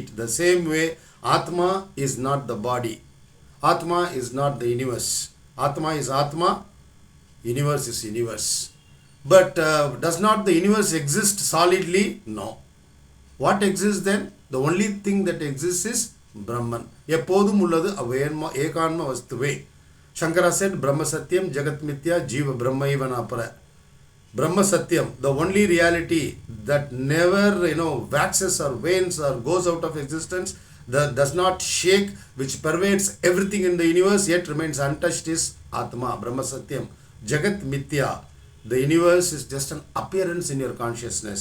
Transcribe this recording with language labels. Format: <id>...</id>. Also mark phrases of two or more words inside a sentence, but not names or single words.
<en>The same way, Atma is not the body. Atma is not the universe. Atma is Atma, universe is universe. But does not the universe exist solidly? No. What exists then? The only thing that exists is Brahman.</en> <ta>எப்போதும் உள்ளது ஏகான்ம வஸ்துவே.</ta> <en>Shankara said,</en> <sa>ब्रह्म सत्यम् जगत् मिथ्या जीवो ब्रह्मैव नापरः. ब्रह्म सत्यम्,</sa> <en>the only reality that never, waxes or wanes or goes out of existence, that does not shake, which pervades everything in the universe, yet remains untouched, is Atma,</en> <sa>ब्रह्म सत्यम्. जगत् मिथ्या,</sa> <en>the universe is just an appearance in your consciousness.</en>